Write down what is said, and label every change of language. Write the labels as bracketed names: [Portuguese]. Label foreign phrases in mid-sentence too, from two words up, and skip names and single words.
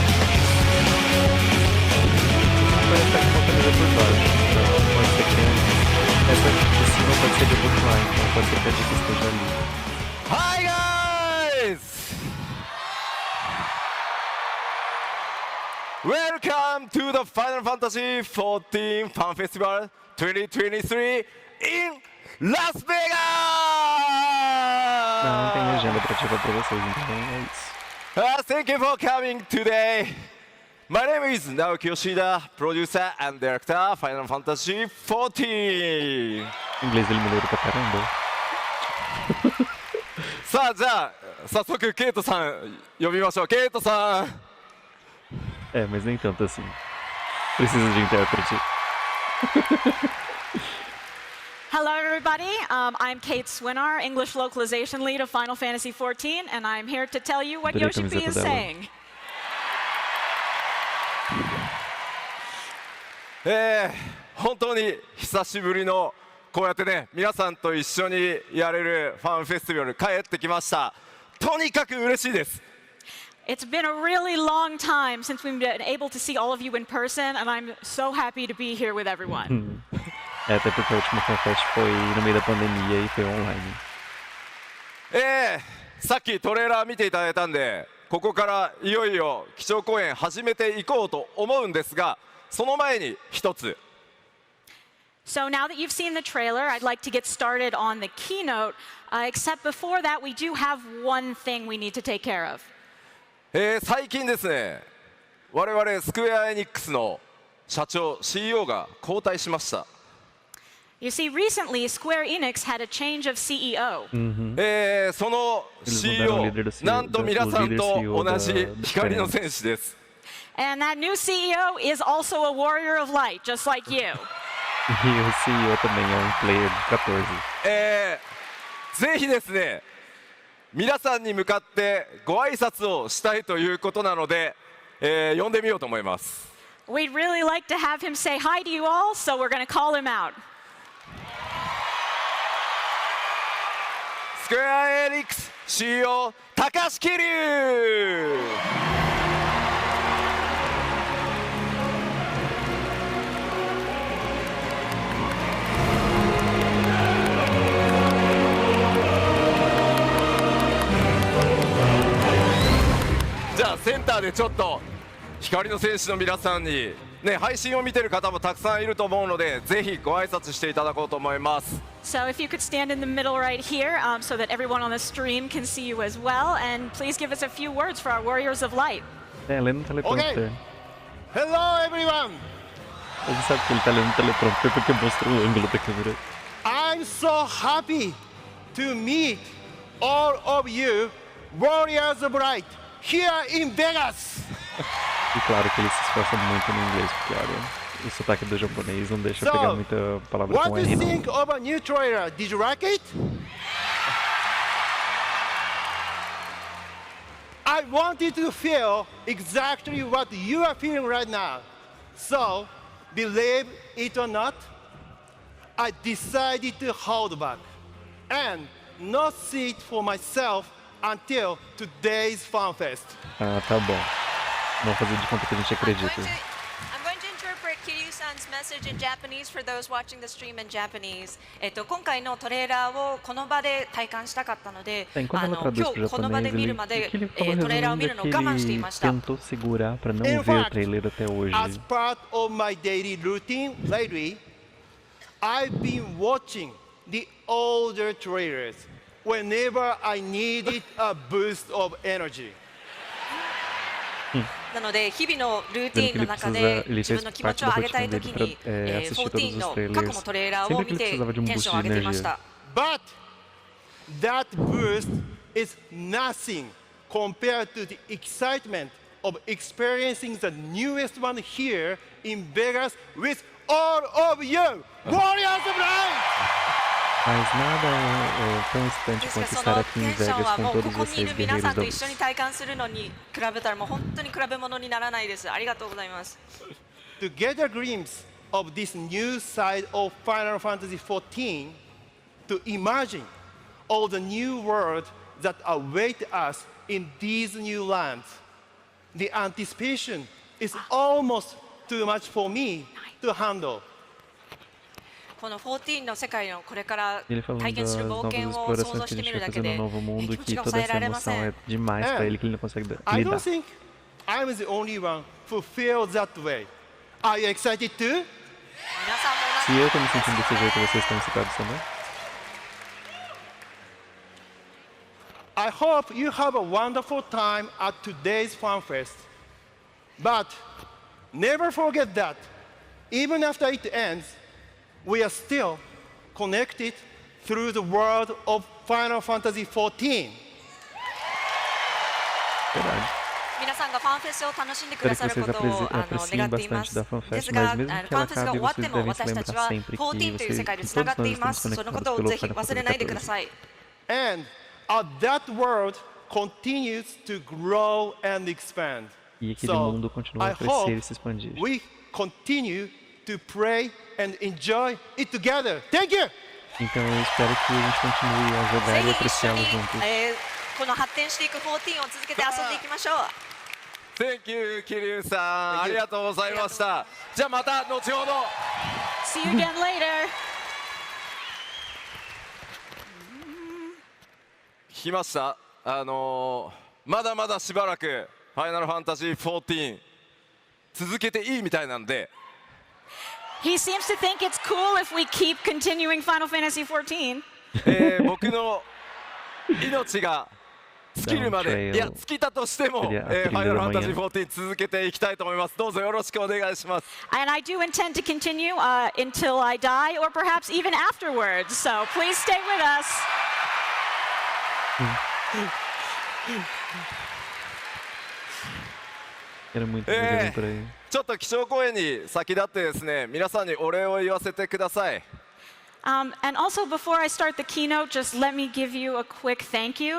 [Portuguese] Parece estar com uma camisa por baixo, então pode ser que tenha. Essa de cima pode ser de outro lado, então pode ser que a dica esteja ali. [English] Hi guys! Welcome to the Final Fantasy XIV Fan Festival 2023 in Las Vegas! [Portuguese] Não tem legenda atrativa pra vocês, então é isso. [English] Thank you for coming today. My name is Naoki Yoshida, producer and director Final Fantasy XIV. [Portuguese] O inglês dele melhorou pra caramba. [Japanese] さあ、じゃあ、早速ケイトさん呼びましょう。ケイトさん。 [Portuguese] É, mas nem tanto assim. Precisa de intérprete. [English] Hello, everybody. I'm Kate Swinar, English localization lead of Final Fantasy XIV, and I'm here to tell you what [Portuguese] Adorei a [English] Yoshi-P is [Portuguese] camiseta dela. [English] saying. [Japanese] 本当に久しぶりのこうやってね、皆さんと一緒にやれるファンフェスティバル帰ってきました。とにかく嬉しいです。 [English] It's been a really long time since we've been able to see all of you in person, and I'm so happy to be here with everyone. [Portuguese] É, até porque a última FanFest foi no meio da pandemia e foi online. [Japanese] さっきトレーラー見ていただいたんで、ここからいよいよ基調講演始めていこうと思うんですが、その前に一つ。 [English] So now that you've seen the trailer, I'd like to get started on the keynote, except before that, we do have one thing we need to take care of. [Japanese] 最近ですね、我々スクエアエニックスの社長 CEO が交代しました。 [English] You see, recently, Square Enix had a change of CEO. [Japanese] その CEO、なんと皆さんと同じ光の戦士です。 [English] And that new CEO is also a warrior of light, just like you. [Portuguese] E o CEO também é player de 14. [Japanese] ぜひですね、皆さんに向かってご挨拶をしたいということなので、呼んでみようと思います。 [English] We'd really like to have him say hi to you all, so we're going to call him out. [Japanese] スクエアエニックス CEO 高橋桐生。じゃあセンターでちょっと光の戦士の皆さんに、ね、配信を見てる方もたくさんいると思うので、ぜひご挨拶していただこうと思います。 [English] So if you could stand in the middle right here, so that everyone on the stream can see you as well, and please give us a few words for our warriors of light. [Portuguese] É, lendo no teleprompter. [English] Hello, everyone. [Portuguese] Ele sabe que ele tá lendo no teleprompter porque mostrou o ângulo da câmera. [English] I'm so happy to meet all of you, warriors of light, here in Vegas. [Portuguese] E claro que ele se esforça muito no inglês, porque olha, o sotaque do japonês não deixa pegar muita palavra com [English] What do [Portuguese] R [English] you [Portuguese] não. [English] think of a new trailer? Did you like it? I wanted to feel exactly what you are feeling right now. So, believe it or not, I decided to hold back and not see it for myself until today's FanFest. [Portuguese] Ah, tá bom. Vamos fazer de conta que a gente acredita. [English] I'm going to interpret Kiryu-san's message in Japanese for those watching the stream in Japanese. [Japanese] 今回のトレーラーをこの場で体感したかったので、 [Portuguese] Enquanto ela [Japanese] 今 [Portuguese] traduz [Japanese] 日 [Portuguese] pro [Japanese] この場で見 [Portuguese] japonês, [Japanese] るまで、 [Portuguese] o que ele falou [Japanese] トレーラーを見 [Portuguese] resumindo [Japanese] る [Portuguese] é [Japanese] の [Portuguese] que [Japanese] を我慢してい [Portuguese] ele [Japanese] ました。 [Portuguese] tentou segurar pra não [English] In [Portuguese] ver o [English] fact, [Portuguese] trailer até hoje. [English] As part of my daily routine lately, I've been watching the older trailers whenever I needed a boost of energy. [Japanese] なので日々のルーテ [Portuguese] Dizendo [Japanese] ィン [Portuguese] que [Japanese] の [Portuguese] ele [Japanese] 中 [Portuguese] precisa, [Japanese] で [Portuguese] ele [Japanese] 自 [Portuguese] fez [Japanese] 分の気持 [Portuguese] parte [Japanese] ち [Portuguese] da [Japanese] を上げた [Portuguese] rotina [Japanese] い [Portuguese] dele [Japanese] 時 [Portuguese] pra [Japanese] に、 [Portuguese] assistir todos [Japanese] 14 [Portuguese] os [Japanese] の過去 [Portuguese] trailers. [Japanese] のトレーラーを [Portuguese] Sempre [Japanese] 見 [Portuguese] que ele [Japanese] て [Portuguese] precisava de um [Japanese] テンシ [Portuguese] boost [Japanese] ョンを [Portuguese] de [Japanese] 上げていまし [Portuguese] energia. [Japanese] た。 [English] But that boost is nothing compared to the excitement of experiencing the newest one here in Vegas with all of you, Warriors of Light! [Portuguese] Mas nada é tão [Japanese] で [Portuguese] instante [Japanese] すから [Portuguese] quanto [Japanese] そ [Portuguese] estar [Japanese] の [Portuguese] aqui em [Japanese] テンション [Portuguese] Vegas [Japanese] は [Portuguese] com [Japanese] もうこ [Portuguese] todos [Japanese] こにい [Portuguese] vocês, [Japanese] る皆さ [Portuguese] guerreiros [Japanese] ん [Portuguese] da [Japanese] と一緒 [Portuguese] luz. [Japanese] に体感するのに比べたらもう本当に比べ物にならないです。ありがとうございます。 [English] To get a glimpse of this new side of Final Fantasy XIV, to imagine all the new world that await us in these new lands, the anticipation is almost too much for me to handle. [Japanese] この14の世界のこれから [Portuguese] Ele falando [Japanese] 体験 [Portuguese] das [Japanese] する冒 [Portuguese] novas [Japanese] 険を想像 [Portuguese] explorações [Japanese] し [Portuguese] que a [Japanese] てみ [Portuguese] gente [Japanese] る [Portuguese] vai [Japanese] だけ [Portuguese] fazer [Japanese] で [Portuguese] no novo [Japanese] 気 [Portuguese] mundo [Japanese] 持 [Portuguese] e [Japanese] ち [Portuguese] que [Japanese] が [Portuguese] toda [Japanese] 抑え [Portuguese] essa [Japanese] られま [Portuguese] emoção [Japanese] せん。 [Portuguese] é demais pra ele que ele não consegue [English] I don't [Portuguese] lidar. [English] think I'm the only one who feels that way. Are you excited too? [Japanese] 皆さんも [Portuguese] Se eu tô me sentindo desse jeito, vocês estão excitados também? [English] I hope you have a wonderful time at today's FanFest. But never forget that even after it ends, we are still connected through the world of Final Fantasy XIV. [Portuguese] Verdade. [Japanese] 皆さんがファンフェスを楽しんでくだ [Portuguese] Espero [Japanese] さ [Portuguese] que [Japanese] る [Portuguese] vocês [Japanese] ことを [Portuguese] apreciem [Japanese] 願っています。 [Portuguese] bastante da FanFest, [Japanese] です [Portuguese] mas [Japanese] が、 [Portuguese] mesmo [Japanese] フ [Portuguese] que [Japanese] ァ [Portuguese] ela [Japanese] ンフェスが [Portuguese] acabe, [Japanese] 終わって [Portuguese] vocês [Japanese] も [Portuguese] devem se [Japanese] 私たち [Portuguese] lembrar [Japanese] は [Portuguese] sempre que [Japanese] 14 という世界でつながっています。 [Portuguese] todos [Japanese] その [Portuguese] estamos [Japanese] ことを [Portuguese] conectados [Japanese] ぜひ [Portuguese] pelo [Japanese] 忘れないでください。 [English] And that world continues to grow and expand. [Portuguese] E aquele [English] So, [Portuguese] mundo continua [English] I [Portuguese] a crescer [English] hope [Portuguese] e se expandir. [English] we continue to pray and enjoy it together. Thank you! [Portuguese] Então eu espero que a gente continue a [Japanese] ぜ [Portuguese] jogar e [Japanese] ひ一緒 [Portuguese] apreciá-lo [Japanese] に [Portuguese] juntos. [Japanese] この発展していく14を続けて遊んでいきましょう。 [English] Thank you [Japanese] 桐生さんありがとうございましたじゃあまた後ほど [English] See you again later. [Japanese] 聞きましたまだまだしばらくファイナルファンタジー14続けていいみたいなんで [English] He seems to think it's cool if we keep continuing Final Fantasy XIV. [Japanese] 僕の命が尽きるまで Dawntrail いや尽きたとしても、ファイ [Portuguese] Aquele [Japanese] ナル [Portuguese] da [Japanese] ファンタジー [Portuguese] manhã [Japanese] 14続けていきたいと思いますどうぞよろしくお願いします [English] And I do intend to continue until I die or perhaps even afterwards. So please stay with us. [Portuguese] Quero muito ver ele por aí. [Japanese] ちょっと基調講演に先立ってですね皆さんにお礼を言わせてください [English] And also, before I start the keynote, just let me give you a quick thank you.